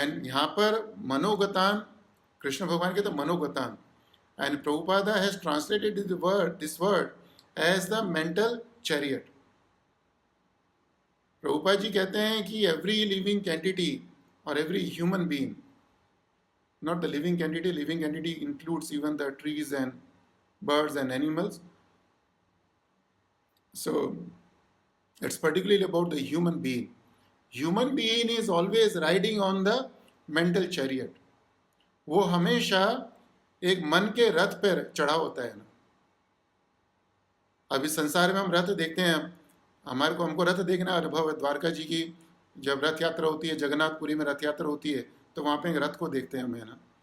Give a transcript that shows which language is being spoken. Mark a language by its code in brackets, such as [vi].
[en] and [hi] यहाँ पर मनोगतान, कृष्ण भगवान कहते हैं मनोगतान, [en] And Prabhupada has translated this word as the mental chariot. [hi] Prabhupada ji कहते हैं कि [en] Every living entity और every human being, not the living entity includes even the trees and birds and animals. So it's particularly about the human being. Human being is always riding on the mental chariot. [hi] वो हमेशा एक मन के रथ पर चढ़ा होता है ना। अभी संसार में हम रथ देखते हैं, हमको रथ देखना अनुभव है। द्वारका जी की जब रथ यात्रा होती है, जगन्नाथपुरी में रथ यात्रा होती है, तो वहाँ पे एक रथ को देखते हैं हमें ना।